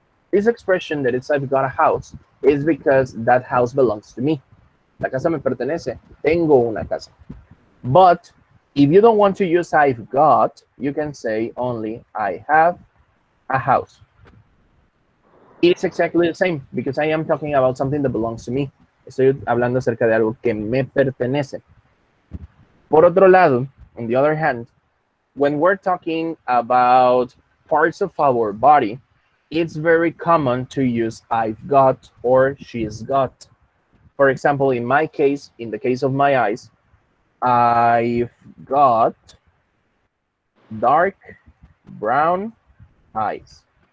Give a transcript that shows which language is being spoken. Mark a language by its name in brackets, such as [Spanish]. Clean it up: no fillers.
[English] This expression that it's I've got a house is because that house belongs to me. [Spanish] La casa me pertenece. Tengo una casa. [English] But if you don't want to use I've got, you can say only I have a house. It's exactly the same because I am talking about something that belongs to me. [Spanish] Estoy hablando acerca de algo que me pertenece. Por otro lado, [English] on the other hand, when we're talking about parts of our body, it's very common to use I've got or she's got. For example, in my case, in the case of my eyes, I've got dark brown eyes.